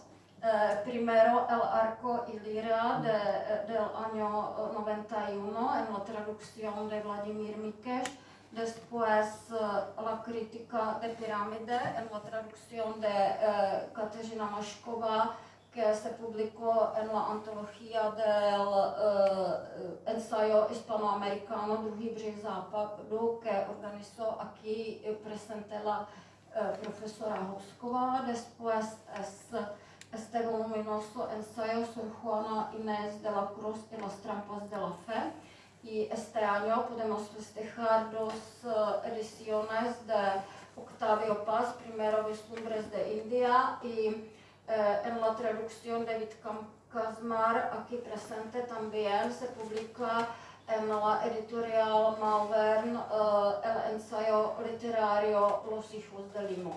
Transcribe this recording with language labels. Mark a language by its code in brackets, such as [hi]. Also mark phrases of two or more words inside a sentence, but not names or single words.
[es] Primero El arco y lira del año 91 en la traducción de Vladimír Mikeš. Después La crítica de pirámide en la traducción de Kateřina Mašková, que se publicó en la antología del ensayo hispanoamericano Druhý břeh západu, que organizó aquí presente la profesora Housková. Después este voluminoso ensayo Sor Juana Inés de la Cruz y las trampas de la fe. Y este año podemos festejar 2 ediciones de Octavio Paz, primero Vislumbres de India y en la traducción de Vítka Kazmar, aquí presente también se publica en la editorial Malvern el ensayo literario Los hijos de Limo.